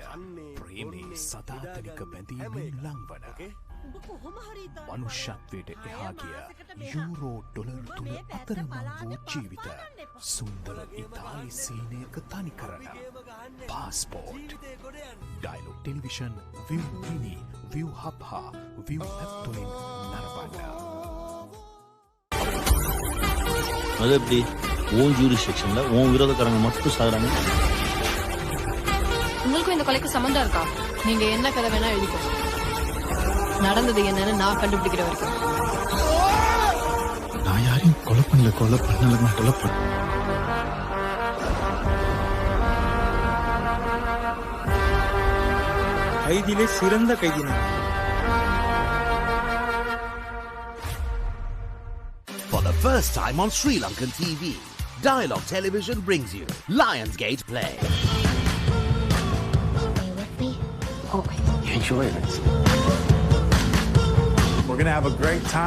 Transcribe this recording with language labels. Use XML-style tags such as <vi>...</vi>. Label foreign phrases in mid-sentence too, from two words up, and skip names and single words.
<si>ප්‍රේමී සදාතනික බැඳීමෙන් ලංවන මනුෂ්‍යත්වයට එහා ගිය යූරෝ ඩොලර් තුන අතරමං වූ ජීවිත සුන්දර ඉතාලි සීනයක තනි කරන පාස්පෝර්ට් ඩයලොග් ටෙලිවිෂන් ViU Mini ViU Hub හා ViU App තුලින් නරඹන්න.</si> <ta>அது எப்படி</ta> <en>own jurisdiction</en> <ta>ஓன் விரோதக்காரங்க மட்டும் சாகுறாங்க. உங்களுக்கும் இந்த கொலைக்கு சம்பந்தம் இருக்கா? நீங்க என்ன கதை வேணா எழுதிக்கோங்க. நடந்தது என்னன்னு நான் கண்டுபிடிக்கிற வரைக்கும். நான் யாரையும் கொலை பண்ணலன்னா கொலை பண்ண. கைதிலே சிறந்த கைதி நான்.</ta> <en>For the first time on Sri Lankan TV, Dialog Television brings you Lionsgate Play. Stay with me. Always. You enjoying this? We're gonna have a great time.</en>